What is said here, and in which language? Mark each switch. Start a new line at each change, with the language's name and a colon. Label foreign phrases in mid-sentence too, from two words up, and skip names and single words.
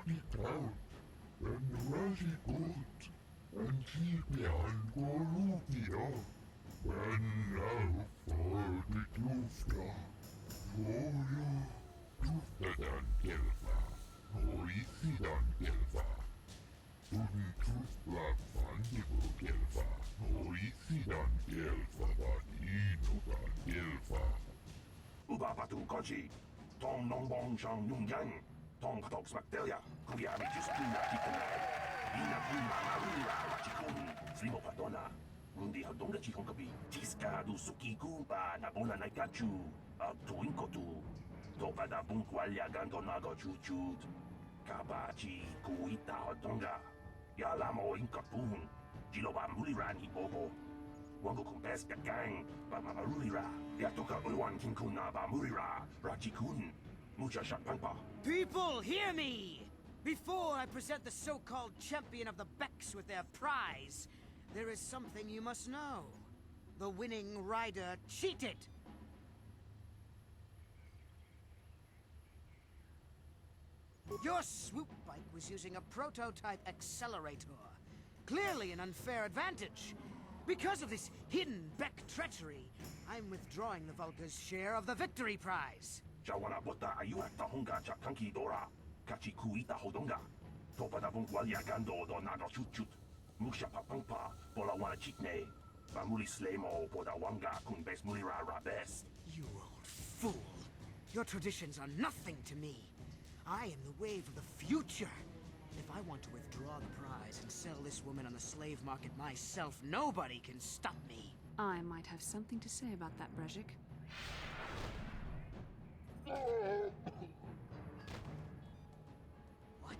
English: it out, and Rashi good, and keep me on Gorupia, when now for the Dufta. Oh, Dufta dan Gelfa, Oisidan Gelfa, Tufla Fandigo Gelfa, Oisidan Gelfa, Vaninogan Gelfa. Uba patu konchi. Tong nong bong shang nung yang. Tong patok smakdelia. Kuyami just kuna chitanai. Ina kun mama rulira rachikun. Slimo patona. Undi hodonga chihonkabi. Chiska du suki kumpa na bona naikachu. Tuinkotu. Topada bunkwalya ganto nago chuchut. Kabachi kuita hodonga. Yalamo inkapun. Jiloba mulirani bobo. Wango kumbes gang. Ba mamarulira. Yatoka uwan kinkuna ba mulira. Rachikun. Mucha shakpampa. People, hear me! Before I present the so-called champion of the Becks with their prize, there is something you must know. The winning rider cheated! Your swoop bike was using a prototype accelerator. Clearly an unfair advantage. Because of this hidden Beck treachery, I'm withdrawing the Vulca's share of the victory prize. Jawana bota ayuata honga chakanki dora. Kachi kuita hodonga. Topada bunkwalya gando do nago chuchut. Musha papampa. Bola wana chitne. Bamuli slemo poda wanga kumbes mulira rabes. You old fool! Your traditions are nothing to me. I am the wave of the future. If I want to withdraw the prize and sell this woman on the slave market myself, nobody can stop me. I might have something to say about that, Brejik. What?